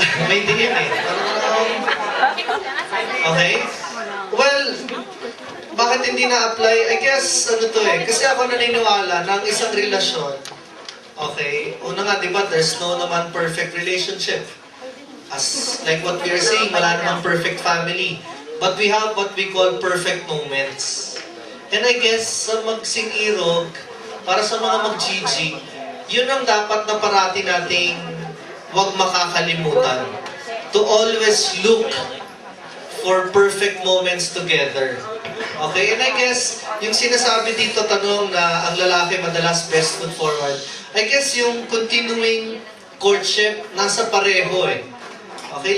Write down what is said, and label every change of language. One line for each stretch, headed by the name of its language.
Filipino: May diin eh. Okay? Well, bakit hindi na-apply? I guess, kasi ako naniniwala na ang isang relasyon, okay, una nga, di ba,
English: there's no naman perfect relationship. As, like what we are saying,
Filipino: wala namang perfect family.
English: But we have what we call perfect moments. And I guess,
Filipino: sa magsingirog, para sa mga mag-GG, yun ang dapat na parati nating huwag makakalimutan.
English: To always look for perfect moments together.
Filipino: Okay?
English: And I guess,
Filipino: yung sinasabi dito, tanong na ang lalaki madalas
English: best foot forward,
Filipino: I guess yung
English: continuing courtship,
Filipino: nasa pareho eh. Okay?